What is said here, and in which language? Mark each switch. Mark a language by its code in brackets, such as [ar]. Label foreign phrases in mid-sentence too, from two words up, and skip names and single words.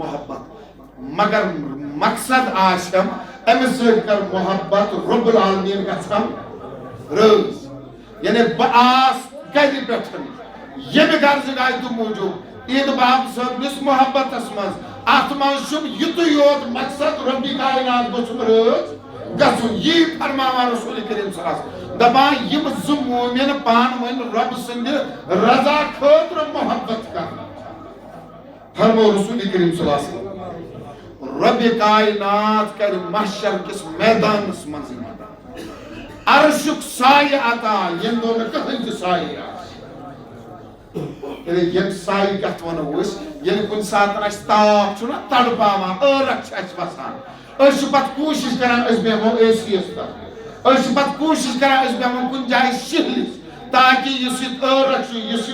[ks] محبت مگر مقصد آسم امس سۭتۍ کر محبت رب العالمین گژھم رٲض یعنی بہٕ آس گرِ پٮ۪ٹھ ییٚمہِ غرضہٕ غایتہٕ موٗجوٗب عید باب صٲبنِس محبتس منٛز اتھ منٛز چھُم یُتُے یوت مقصد ربِ کائنات گوٚژھُم رٲض گژھُن یی فرماوان رسول کریم [ar] صلی اللہ علیہ وسلم [ks] دپان یم زٕ مومن پان ؤنۍ رب سٕنٛدِ رضا خٲطرٕ محبت کران فرمو رسول کریم [ar] صلی اللہ علیہ وسلم [ks] رب کائنات کر محشر کس میدانس منٛز عرشُک سایہ عطا یم دو نہٕ کٕہٕنۍ تہِ سایہ یم سایہ کتھ ونو أسۍ ییٚلہِ کُنہِ ساتہٕ اَسہِ تاپھ چھُنہ تڑپاوان ٲرق چھِ اَسہِ وسان أسۍ چھِ پتہٕ کوٗشش کران أسۍ بیٚہمو اے سی یس تل أسۍ چھِ پتہٕ کوٗشش کران أسۍ بیٚہمو کُنہِ جایہِ شِہلِس تاکہِ یُس یہِ ٲرق چھُ یُس